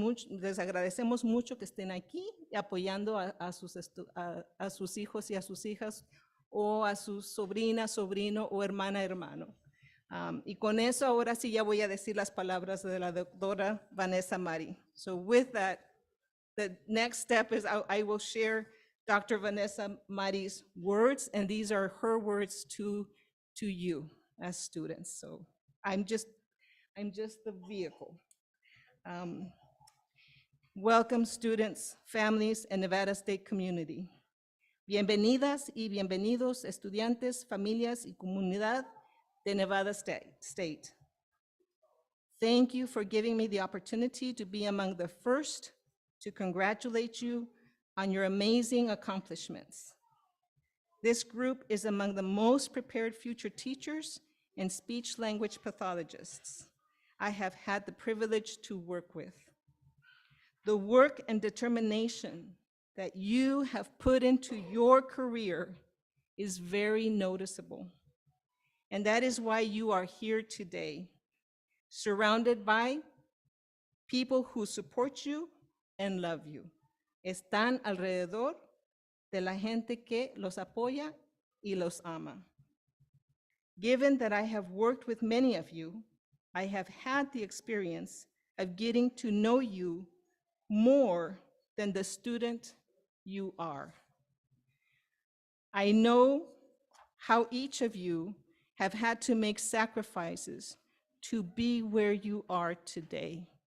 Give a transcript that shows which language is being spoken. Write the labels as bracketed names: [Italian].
[Spanish] Les agradecemos mucho que estén aquí apoyando a sus hijos y a sus hijas o a su sobrina, sobrino o hermano. Y con eso ahora sí ya voy a decir las palabras de la doctora Vanessa Mari. [English] So with that, the next step is I will share Dr. Vanessa Mari's words, and these are her words to you as students. So I'm just the vehicle. Welcome students, families, and Nevada State community. [Spanish] Bienvenidas y bienvenidos estudiantes, familias y comunidad de Nevada State. [English] Thank you for giving me the opportunity to be among the first to congratulate you on your amazing accomplishments. This group is among the most prepared future teachers and speech-language pathologists I have had the privilege to work with. The work and determination that you have put into your career is very noticeable. And that is why you are here today, surrounded by people who support you and love you. [Spanish] Están alrededor de la gente que los apoya y los ama. [English] Given that I have worked with many of you, I have had the experience of getting to know you more than the student you are. I know how each of you have had to make sacrifices to be where you are today.